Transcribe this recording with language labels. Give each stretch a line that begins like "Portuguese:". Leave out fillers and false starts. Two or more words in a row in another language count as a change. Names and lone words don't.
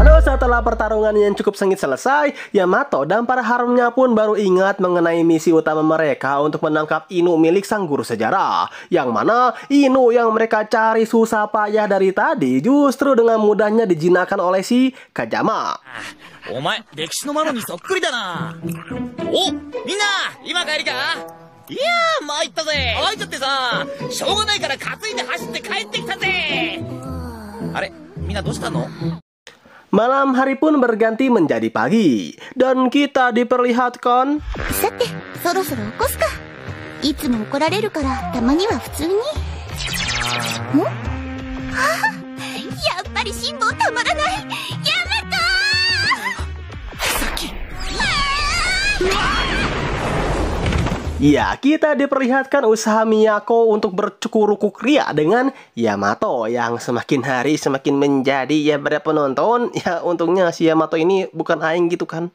Indonesian: Setelah pertarungan yang cukup sengit selesai, Yamato dan para haremnya pun baru ingat mengenai misi utama mereka untuk menangkap Inu milik sang guru sejarah. Yang mana Inu yang mereka cari susah payah dari tadi justru dengan mudahnya dijinakkan oleh si Kajama.
Japanese: お前、歴史のマロにそっくりだな。お、みんな、今帰りか？いやー、参ったぜ。会いちゃってさ、しょうがないから担いで走って帰ってきたぜ。あれ、みんなどうしたの？
Indonesian: Malam hari pun berganti menjadi pagi, dan kita diperlihatkan
Japanese: さて、そろそろ起こすか。いつも怒られるから、たまには普通に。ん？はあ、やっぱり辛抱たまらない。ヤマト
Indonesian: Ya, kita diperlihatkan usaha Miyako untuk bercukurukuk ria dengan Yamato yang semakin hari semakin menjadi ya pada penonton. Ya, untungnya si Yamato ini bukan aing gitu kan.